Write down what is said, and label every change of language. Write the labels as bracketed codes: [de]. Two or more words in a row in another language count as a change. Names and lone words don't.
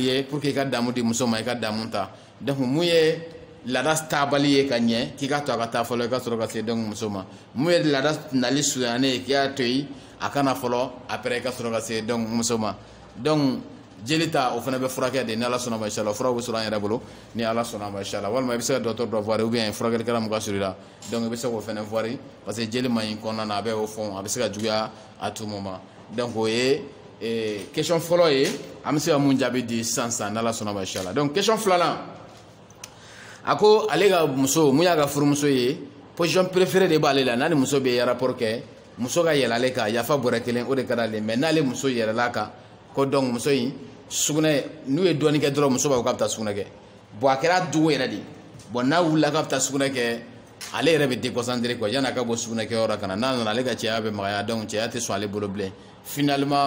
[bm] ye [fr] pour que [bm] i ka damu di muso ma i ka damu ta donc mun ye laada taabali ye ka ɲɛ k'i ka to a ka taa fɔlɔ i ka sɔrɔ ka se donc muso ma mun ye laada nali surunyanen ye k'i y'a to yen a kana fɔlɔ après i ka sɔrɔ ka se donc muso ma donc jeli ta o fana bɛ furakɛ de ni ala sɔnna ma inshallah furaw bɛ sɔrɔ an yɛrɛ bolo ni ala sɔnna ma inshallah walima i bɛ se ka docteur dɔ [fr] voir ou bien [bm] furakɛlikɛla mun ka surun i la donc i bɛ se k'o fana voir [fr] parce que [bm] jeli man ɲi kɔnɔna na a bɛ o fɔ a bɛ se ka juguya [fr] à tout moment [bm] donc o ye question fɔlɔ ye an bɛ se ka mun jaabi di sisan ni ala sɔnna ma inshallah donc question filanan a ko ale ka muso mun y'a ka furumuso ye [fr] position préférée [bm] de b'ale la n'a ni muso bɛ rapport kɛ muso ka yɛlɛ ale kan yafa bɔrɛ kelen o de ka d'ale mais n'ale muso yɛlɛla kan ko donc muso in sugunɛ n'u ye dɔɔnin kɛ dɔrɔn muso b'a fɔ k'a bɛ taa sugunɛ kɛ bon a kɛra dogo yɛrɛ de bon n'a wulila k'a bɛ taa sugunɛ kɛ ale yɛrɛ bɛ [fr] déconcentré quoi [bm] yan'a ka bɔ sugunɛ kɛyɔrɔ la ka na n'a nana ale ka cɛya bɛ magaya donc cɛya tɛ sɔn ale bolo bilen finalement